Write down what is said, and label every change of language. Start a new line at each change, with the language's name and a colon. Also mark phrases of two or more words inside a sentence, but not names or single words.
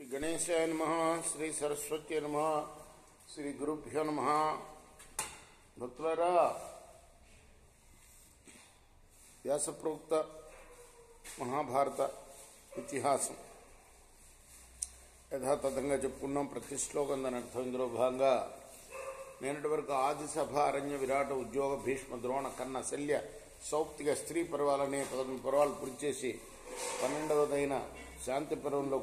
Sanskrit: गणेशाय नमः। श्री सरस्वती नमः। श्री गुरुभ्यो नमः।
Telugu: భక్తులారా వ్యాసప్రోక్త మహాభారత ఇతిహాసం యథాతథంగా చెప్పుకున్నాం. ప్రతి శ్లోకం దాని అర్థం ఇందులో భాగంగా నేనటి వరకు ఆది సభ అరణ్య విరాట ఉద్యోగ భీష్మ ద్రోణ కన్న శల్య సౌప్తిక స్త్రీ పర్వాలనే 11 పర్వాలు పూర్తి చేసి 12వదైన శాంతి పర్వంలో